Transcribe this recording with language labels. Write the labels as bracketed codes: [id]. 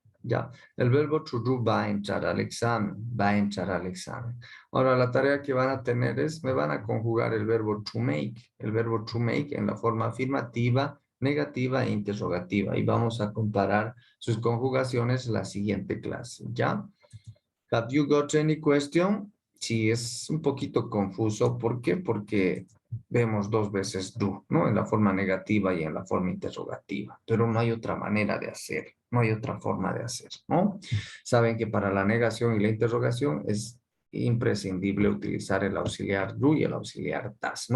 [es] Ya, el verbo to do va a entrar al examen, va a entrar al examen. Ahora, la tarea que van a tener es, me van a conjugar el verbo to make en la forma afirmativa, negativa e interrogativa. Y vamos a comparar sus conjugaciones en la siguiente clase, ¿ya? [en] Have you got any question? [es] Sí, es un poquito confuso. ¿Por qué? Porque vemos dos veces do, ¿no? En la forma negativa y en la forma interrogativa. Pero no hay otra manera de hacer. No hay otra forma de hacer, ¿no? Saben que para la negación y la interrogación es imprescindible utilizar el auxiliar do y el auxiliar das.